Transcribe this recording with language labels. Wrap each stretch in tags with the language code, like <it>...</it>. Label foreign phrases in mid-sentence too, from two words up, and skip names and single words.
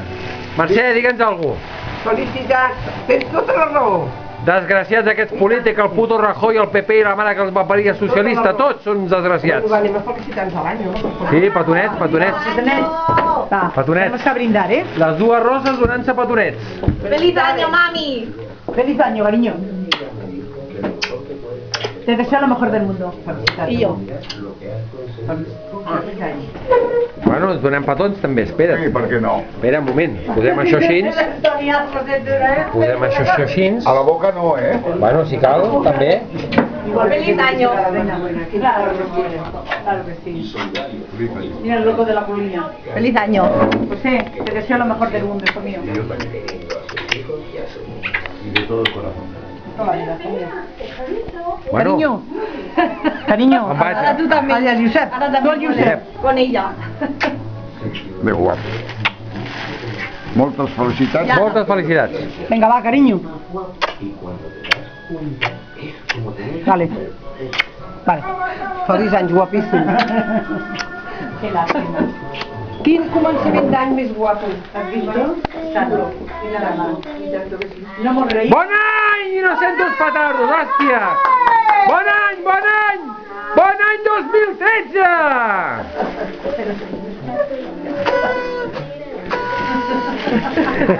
<ca>Mercè, digue'ns alguna cosa. Felicitats, tens tota la raó. Desgraciats aquests polítics, el puto Rajoy, el PP i la mare que els va parir, el socialista, tots són desgraciats. Anem a felicitar-nos a l'any, no? Sí, petonets. Va, Petonets.</ca> <es>tenemos que brindar, ¿eh?</es> <ca>Les dues roses donant-se petonets.</ca> <es>¡Feliz año, mami! Feliz año, cariño. Te deseo lo mejor del mundo. Y yo.</es> <ca>Bueno, ens donem petons també, espera't. Sí, per què no? Espera un moment, posem això així. Posem això així. A la boca no, Bueno, si cal, també.</ca> <es>¡Feliz año! Claro que sí. Mira el loco de la colina. ¡Feliz año! José, te deseo lo mejor del mundo, hijo mío. Y de todo el corazón. Toda la vida, hijo mío. Bueno, Cariño.</es> <ca>em vaig.</ca> <es>Ahora tú también. Vaya, Josep. Ahora Tú también al Josep. con ella.</es> <ca>De guapo. Moltes felicitats. Moltes felicitats.</ca> <es>Venga, va, cariño. Vale. Vale.</es> <ca>Feliç anys, guapíssim.</ca> <es>Qué lástima.</es> <ca>Quin començament d'any més guapo.</ca> <es>¿Has visto? Tanto. No hemos reído.</es> <ca>Bon any, innocents petardos, hòstia! Bon any! Bon any 2013!</ca>